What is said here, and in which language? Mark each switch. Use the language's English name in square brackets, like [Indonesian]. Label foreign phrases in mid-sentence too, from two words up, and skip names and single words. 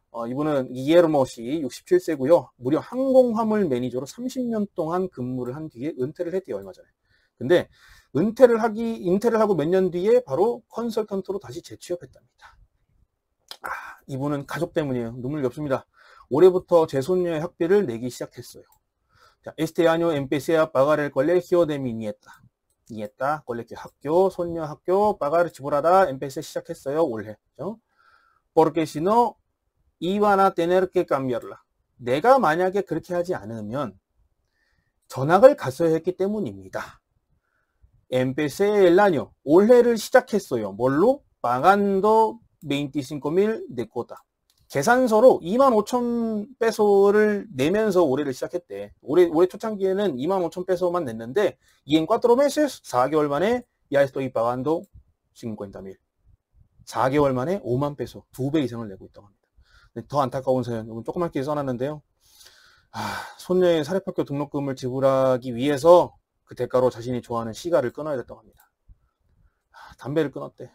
[Korean] 이분은 이에르모 씨 67세고요. 무려 항공화물 매니저로 30년 동안 근무를 한 뒤에 은퇴를 했대요. 얼마 전에. 근데 은퇴를 하고 몇 년 뒤에 바로 컨설턴트로 다시 재취업했답니다. 이분은 가족 때문이에요. 눈물이 없습니다. 올해부터 제 손녀의 학비를 내기 시작했어요. 자, [Spanish] este año empecé a pagar el colegio de mi nieta. nieta, colegio [Korean] 학교, 손녀 학교, pagar 지불하다, empecé 시작했어요. 올해. [Spanish] porque si no, iban a tener que cambiarla. [Korean] 내가 만약에 그렇게 하지 않으면 전학을 갔어야 했기 때문입니다. [Spanish] empecé el año. [Korean] 올해를 시작했어요. 뭘로? [Spanish] pagando 25,000 de cuota. [Korean] 계산서로 25,000페소를 내면서 올해를 시작했대. 올해 초창기에는 25,000페소만 냈는데 [Spanish] y en 4 meses, [Korean] 4개월 만에 [Spanish] ya estoy pagando 50,000. [Korean] 4개월 만에 5만 페소, 2배 이상을 내고 있다고 합니다. 더 안타까운 사연, 이건 조그맣게 써놨는데요. 손녀의 사립학교 등록금을 지불하기 위해서 그 대가로 자신이 좋아하는 시가를 끊어야 됐다고 합니다. 담배를 끊었대.